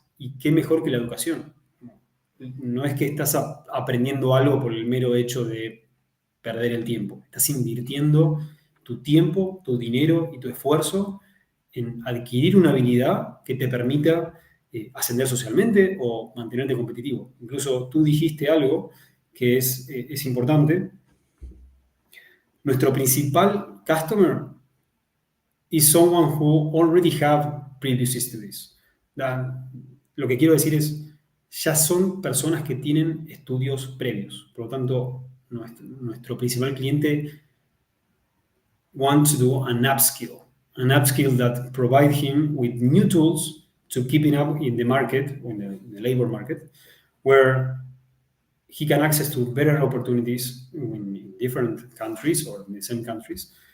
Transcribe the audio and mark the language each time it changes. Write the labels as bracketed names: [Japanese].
[Spanish] Y qué mejor que la educación. No es que estás aprendiendo algo por el mero hecho de perder el tiempo. Estás invirtiendo tu tiempo, tu dinero y tu esfuerzo en adquirir una habilidad que te permita ascender socialmente o mantenerte competitivo. Incluso tú dijiste algo que es importante. Nuestro principal [English] customer is someone who already have previous studies. [Spanish] Lo que quiero decir es, ya son personas que tienen estudios previos. Por lo tanto, nuestro principal cliente [English] wants to do an upskill that provide him with new tools to keeping up in the market, in the labor market, where he can access to better opportunities in different countries or in the same countries.